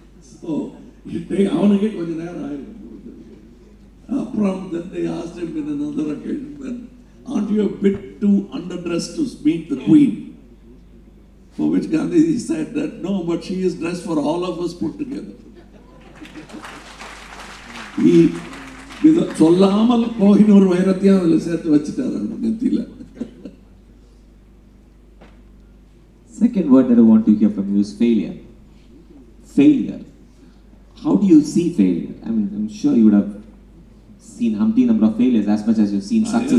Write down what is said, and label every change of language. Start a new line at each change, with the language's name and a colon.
Tamil: So அவனுக்கே கொஞ்ச நேரம் ஆயிருக்கு. அப்புறம்
English: then they asked him in another occasion, aren't you a bit too underdressed to meet the Queen? For which Gandhi said that no, but she is dressed for all of us put together.
Tamil: He சொல்லாமல் கோஹினூர் வைரத்தையும் அதில் சேர்த்து வச்சுட்டாரு நெத்தியில.
English: Second word that I want to hear from you is failure. Failure. How do you see failure? I mean, I'm sure you would have seen umpteen number of failures as much as you've seen success.